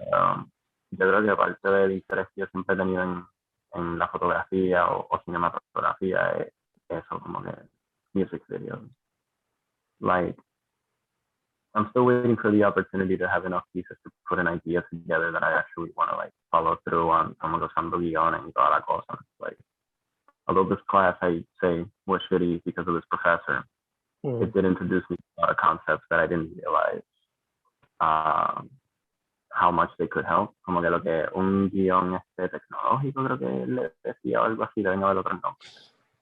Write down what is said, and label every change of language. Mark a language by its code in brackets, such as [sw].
[es] Yo creo que parte del interés que yo siempre he tenido en la fotografía o cinematografía es eso, como que [en] music videos. Like, I'm still waiting for the opportunity to have enough pieces to put an idea together that I actually want to like follow through on, [es] como usando guiones y toda la cosa. [en] Like, although this class I say was shitty because of this professor, it did introduce me to a lot of concepts that I didn't realize how much they could help. [es] Como que lo que un guión tecnológico creo que le decía o algo así, deben haber otros nombres.